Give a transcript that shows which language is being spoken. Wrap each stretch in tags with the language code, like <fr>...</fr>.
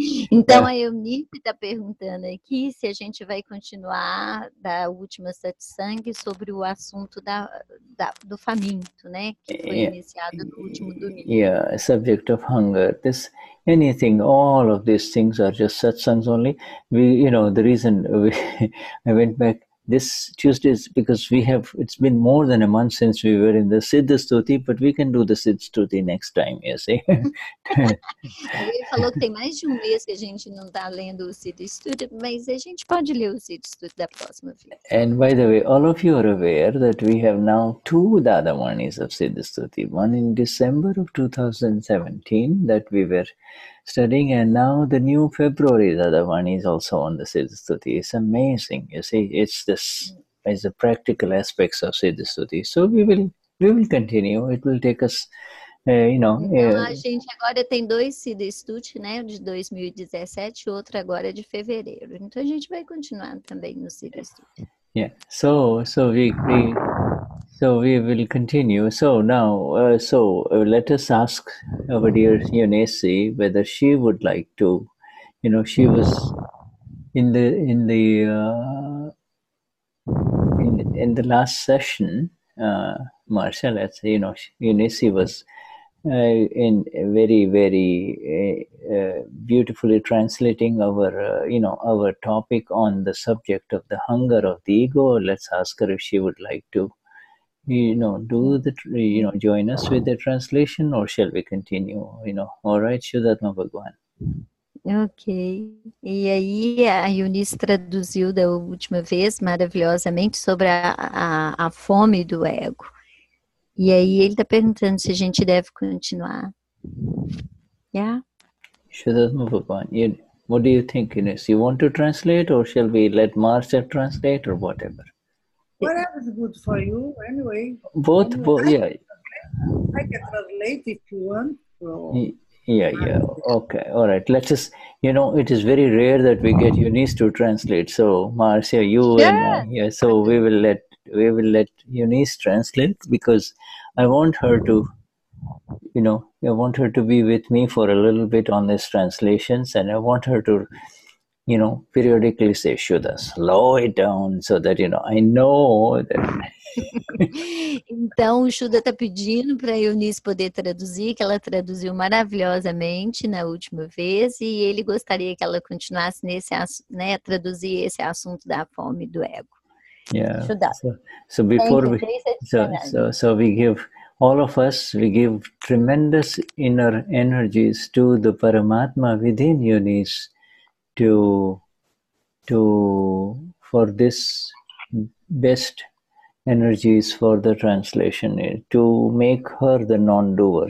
<pt>Então a Eunice está perguntando aqui se a gente vai continuar da última satsang sobre o assunto do faminto, né, que foi iniciado no último domingo.</pt> <en>Yeah, subject of hunger. All of these things are just satsangs only. The reason I went back this Tuesday is because it's been more than a month since we were in the Siddha Stuti, but we can do the Siddha Stuti next time, you see.</en> <pt>Ele falou que tem mais de mês que a gente não está lendo o Siddha Stuti, mas a gente pode ler o Siddha Stuti da próxima vez.</pt> <en>And by the way, all of you are aware that we have now 2 Dadamanis of Siddha Stuti, one in December of 2017 that we were studying, and now the new February Dadamani is also on the Siddha Stuti. It's amazing, you see. It's the practical aspects of Siddha Stuti. So we will continue. It will take us,</en> <pt>Então a gente agora tem 2 Siddha Stuti, né, de 2017 e outro agora de fevereiro. Então a gente vai continuar também no Siddha Stuti.</pt> <en>Yeah. So we will continue. So now, let us ask our dear Eunice whether she would like to. She was in the last session, Marcia. Let's say, Eunice was in very, very beautifully translating our topic on the subject of the hunger of the ego. Let's ask her if she would like to join us with the translation, or shall we continue? All right, Vishuddhatma Bhagwan. Ok.</en> <pt>E aí a Eunice traduziu da última vez maravilhosamente sobre a fome do ego. E aí ele está perguntando se a gente deve continuar.</pt> <en>Yeah? Vishuddhatma Bhagwan, what do you think, Eunice? You want to translate, or shall we let Marsha translate, or whatever? Whatever is good for you, anyway. Both, yeah. I can translate if you want. Yeah. Okay. All right. Let's just, it is very rare that we get Eunice to translate. So, Marcia, you and I, so we will let Eunice translate, because I want her to, I want her to be with me for a little bit on these translations, and I want her to, periodically say, Shuddha, slow it down, so that, I know that.</en> <pt>Então, o Shuddha está pedindo para a Eunice poder traduzir, que ela traduziu maravilhosamente na última vez, e ele gostaria que ela continuasse traduzir esse assunto da fome do ego.</pt> <en>Yeah. Shuddha. So before we give, all of us, we give tremendous inner energies to the Paramatma within Eunice for this best energies for the translation, to make her the non-doer.</en>